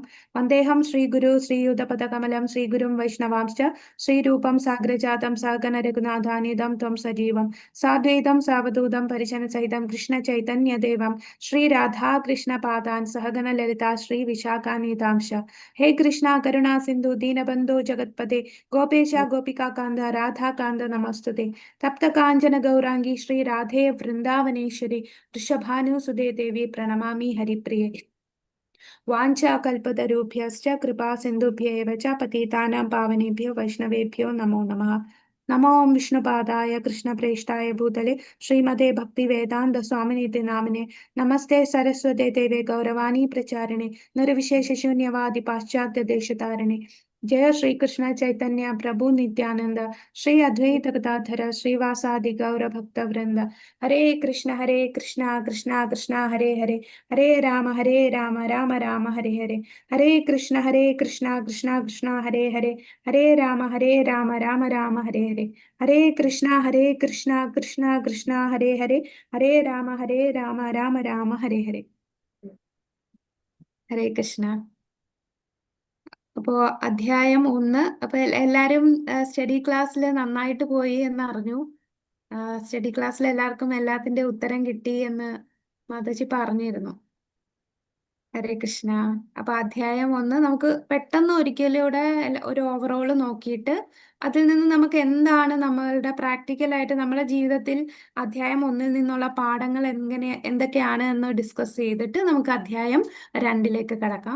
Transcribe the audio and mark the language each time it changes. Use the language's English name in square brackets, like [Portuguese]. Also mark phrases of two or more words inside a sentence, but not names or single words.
[Sanskrit] വന്ദേഹം ശ്രീഗുരു ശ്രീയുതപദകമലം ശ്രീഗുരും വൈഷ്ണവാംശ്ച ശ്രീരൂപം സാഗ്രജാതം സഹഗണ രഘുനാഥാനിധം ത്വം സജീവം സാദ്വൈതം സാവധൂതം പരിജനസഹിതം കൃഷ്ണ ചൈതന്യദേവം ശ്രീ രാധാകൃഷ്ണ പാദാൻ സഹഗണ ലളിതാ ശ്രീ വിശാഖാനിധാംശ. ഹേ കൃഷ്ണ കരുണാ സിന്ധു ദീനബന്ധോ ജഗത്പദേ ഗോപേശ ഗോപികാകാന്ത രാധാകാന്ത നമസ്തുതേ. തപ്ത കാഞ്ചന ഗൗരാംഗി ശ്രീ രാധേ വൃന്ദാവനേശ്വരി വൃഷഭാനുസുതേ ദേവി പ്രണമാമി ഹരിപ്രിയേ. വാഞ്ചാകൽപതരുഭ്യശ്ച കൃപാ സിന്ധുഭ്യേവ ച പതിതാനാം പാവനേഭ്യോ വൈഷ്ണവേഭ്യോ നമോ നമഃ. നമോ വിഷ്ണുപാദായ കൃഷ്ണപ്രേഷ്ഠായ ഭൂതലേ ശ്രീമതേ ഭക്തിവേദാന്ത സ്വാമിനിതി നാമിനെ. നമസ്തേ സരസ്വതേ ദേവേ ഗൗരവാണി പ്രചാരിണേ നിർവിശേഷശൂന്യവാദി പാശ്ചാത്യ ദേശതാരിണേ. ജയ ശ്രീകൃഷ്ണ ചൈതന്യ പ്രഭു നിത്യാനന്ദ ശ്രീ അദ്വൈത ഗദാധര ശ്രീവാസാദി ഗൗരഭക്തവൃന്ദ. ഹരേ കൃഷ്ണ കൃഷ്ണ കൃഷ്ണ ഹരേ ഹരേ ഹരേ രാമ രാമ രാമ ഹരേ ഹരേ. ഹരേ കൃഷ്ണ കൃഷ്ണ കൃഷ്ണ ഹരേ ഹരേ ഹരേ രാമ രാമ രാമ ഹരേ ഹരേ. ഹരേ കൃഷ്ണ കൃഷ്ണ കൃഷ്ണ ഹരേ ഹരേ ഹരേ രാമ രാമ രാമ ഹരേ ഹരേ. [Malayalam] ഹരേ കൃഷ്ണ. അപ്പോ അധ്യായം 1. അപ്പൊ എല്ലാരും [English] study class [Malayalam] നന്നായിട്ട് പോയി എന്ന് അറിഞ്ഞു. [English] study class [Malayalam] എല്ലാവർക്കും എല്ലാത്തിന്റെ ഉത്തരം കിട്ടി എന്ന് മാതാജി പറഞ്ഞിരുന്നു. ഹരേ കൃഷ്ണ. അപ്പൊ അധ്യായം 1 നമുക്ക് പെട്ടെന്ന് ഒരിക്കലൂടെ ഒരു ഓവറോൾ നോക്കിയിട്ട് അതിൽ നിന്ന് നമുക്ക് എന്താണ് നമ്മളുടെ പ്രാക്ടിക്കലായിട്ട് നമ്മുടെ ജീവിതത്തിൽ അധ്യായം 1 നിന്നുള്ള പാഠങ്ങൾ എന്തൊക്കെയാണ് എന്ന് ഡിസ്കസ് ചെയ്തിട്ട് നമുക്ക് അധ്യായം 2 കടക്കാം.